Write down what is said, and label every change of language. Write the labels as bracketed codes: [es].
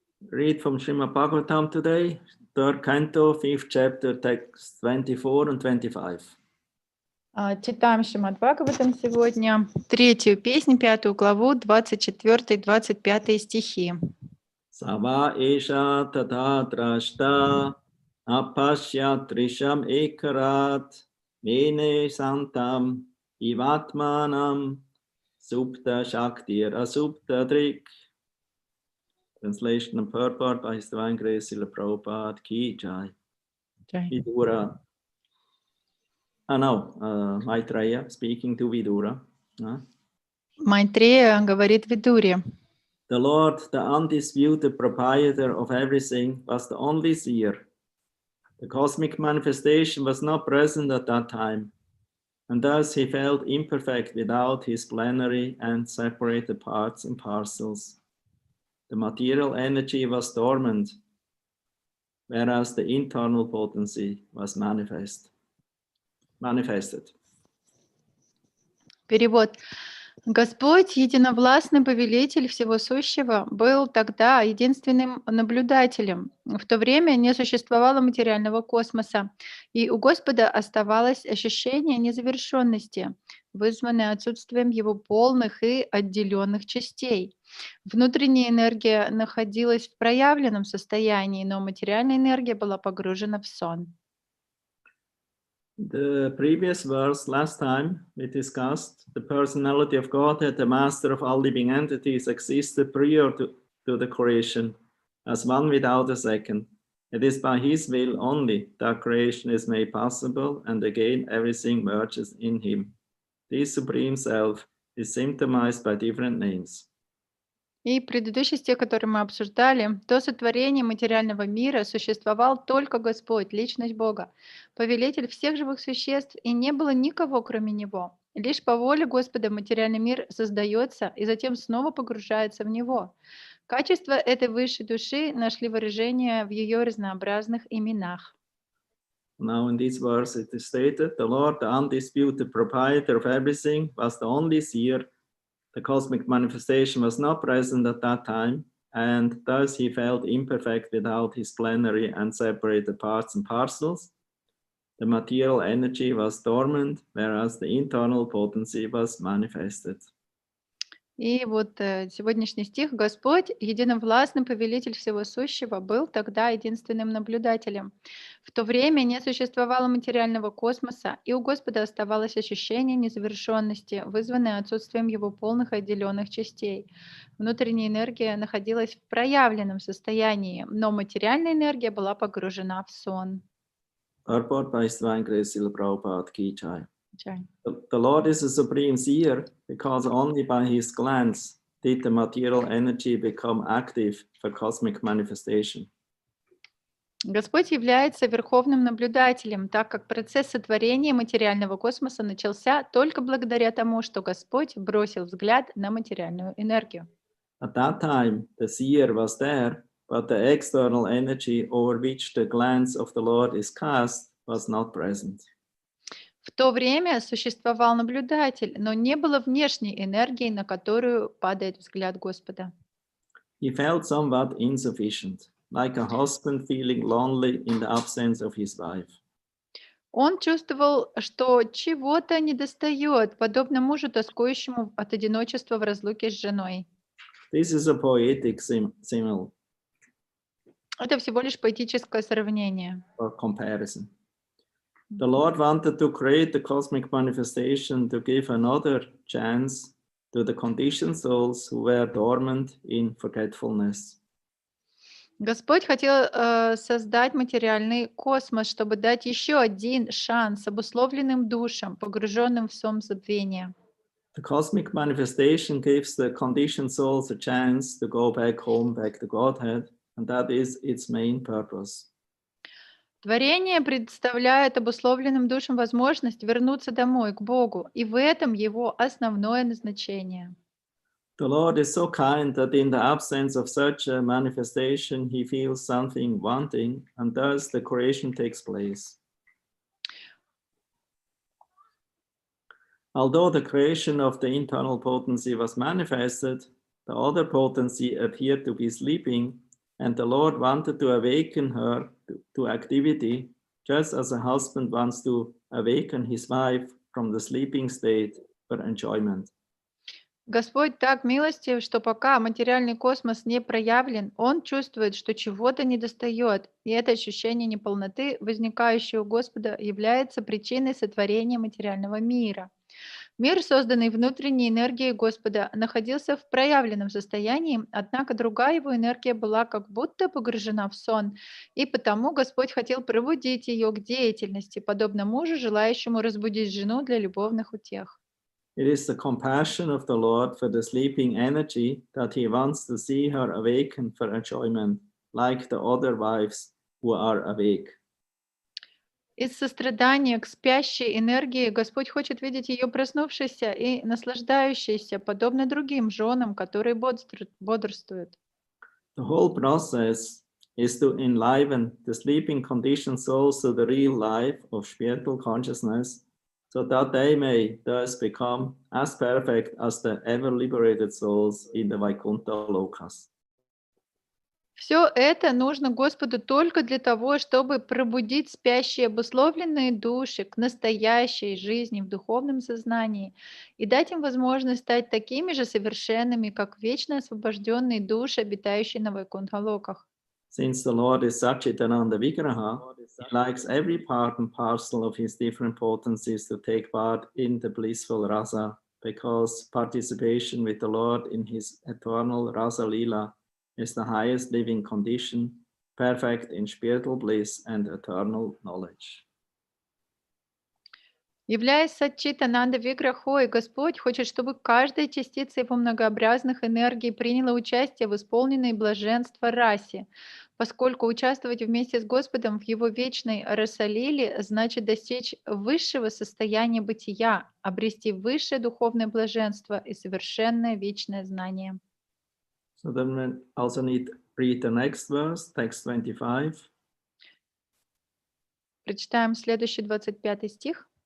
[en] Read from Srimad Bhagavatam today, 3rd canto, 5th chapter, text 24 and 25. [ru] Читаем Шримад Бхагаватам сегодня, 3-ю песню, 5-ю главу, 24-25 стихи. [sa] Sava esha tata drashta apasya trisham ekarat mene santam ivatmanam supta shaktir asupta drik. [en] Translation and purport by His Divine Grace Srila Prabhupada Ki Jai. Vidura. Maitreya speaking to Vidura. [ru] Майтрея говорит Видуре. [en] The Lord, the undisputed proprietor of everything, was the only seer. The cosmic manifestation was not present at that time, and thus he felt imperfect without his plenary and separated parts and parcels. The material energy was dormant, whereas the internal potency was manifested. [ru] Перевод. Господь, единовластный повелитель всего сущего, был тогда единственным наблюдателем. В то время не существовало материального космоса, и у Господа оставалось ощущение незавершенности, вызванное отсутствием его полных и отделенных частей. Внутренняя энергия находилась в проявленном состоянии, но материальная энергия была погружена в сон. [en] The previous verse, last time we discussed, the personality of Godhead, the master of all living entities, existed prior to the creation as one without a second. It is by his will only that creation is made possible, and again everything merges in him. This supreme self is symptomized by different names. [ru] И предыдущий стих, который мы обсуждали, до сотворения материального мира существовал только Господь, личность Бога, повелитель всех живых существ, и не было никого, кроме Него. Лишь по воле Господа материальный мир создается и затем снова погружается в Него. Качества этой высшей души нашли выражение в ее разнообразных именах. [en] Now in this verse it is stated, the Lord, the undisputed proprietor of everything, was the only seer. The cosmic manifestation was not present at that time, and thus he felt imperfect without his plenary and separated parts and parcels. The material energy was dormant, whereas the internal potency was manifested. [ru] И вот сегодняшний стих. Господь, единовластный повелитель всего сущего, был тогда единственным наблюдателем. В то время не существовало материального космоса, и у Господа оставалось ощущение незавершенности, вызванное отсутствием его полных и отделенных частей. Внутренняя энергия находилась в проявленном состоянии, но материальная энергия была погружена в сон. [en] Purport by Swami Srila Prabhupada Ki Jai. [ru] Чай. [en] The Lord is a supreme seer because only by his glance did the material energy become active for cosmic manifestation. [ru] Господь является верховным наблюдателем, так как процесс сотворения материального космоса начался только благодаря тому, что Господь бросил взгляд на материальную энергию. [en] At that time, the seer was there, but the external energy over which the glance of the Lord is cast was not present. [ru] В то время существовал наблюдатель, но не было внешней энергии, на которую падает взгляд Господа. [en] He felt somewhat insufficient, like a husband feeling lonely in the absence of his wife. [ru] Он чувствовал, что чего-то недостает, подобно мужу, тоскующему от одиночества в разлуке с женой. [en] This is a poetic simile [ru] Это всего лишь поэтическое сравнение. [en] or comparison. The Lord wanted to create the cosmic manifestation to give another chance to the conditioned souls who were dormant in forgetfulness. [ru] Господь хотел создать материальный космос, чтобы дать еще один шанс обусловленным душам, погруженным в сон забвения. [en] The cosmic manifestation gives the conditioned souls a chance to go back home, back to Godhead, and that is its main purpose. [ru] Творение представляет обусловленным душам возможность вернуться домой, к Богу, и в этом его основное назначение. [en] The Lord is so kind that in the absence of such a manifestation, he feels something wanting, and thus the creation takes place. Although the creation of the internal potency was manifested, the other potency appeared to be sleeping, and the Lord wanted to awaken her to activity, just as a husband wants to awaken his wife from the sleeping state for enjoyment. [ru] Господь так милостив, что пока материальный космос не проявлен, Он чувствует, что чего-то недостает, и это ощущение неполноты, возникающее у Господа, является причиной сотворения материального мира. Мир, созданный внутренней энергией Господа, находился в проявленном состоянии, однако другая его энергия была как будто погружена в сон, и потому Господь хотел пробудить ее к деятельности, подобно мужу, желающему разбудить жену для любовных утех. [en] It is the compassion of the Lord for the sleeping energy that he wants to see her awaken for enjoyment, like the other wives who are awake. [ru] Из сострадания к спящей энергии Господь хочет видеть ее проснувшейся и наслаждающейся, подобно другим женам, которые бодрствуют. [en] The whole process is to enliven the sleeping conditioned souls to the real life of spiritual consciousness, so that they may thus become as perfect as the ever-liberated souls in the Vaikuntha Lokas. [ru] Все это нужно Господу только для того, чтобы пробудить спящие обусловленные души к настоящей жизни в духовном сознании и дать им возможность стать такими же совершенными, как вечно освобожденные души, обитающие на Вайкунтха-локах. [en] Since the Lord is Satchitananda Vigraha, he likes every part and parcel of his different potencies to take part in the blissful rasa, because participation with the Lord in his eternal rasa lila is the highest living condition, perfect in spiritual bliss and eternal knowledge. [ru] Являясь Сатчитананда Виграхой, Господь хочет, чтобы каждая частица его многообразных энергий приняла участие в исполненной блаженства расе, поскольку участвовать вместе с Господом в его вечной расалиле значит достичь высшего состояния бытия, обрести высшее духовное блаженство и совершенное вечное знание. [en] So then we also need to read the next verse, text 25. [ru] Прочитаем следующий 25 стих.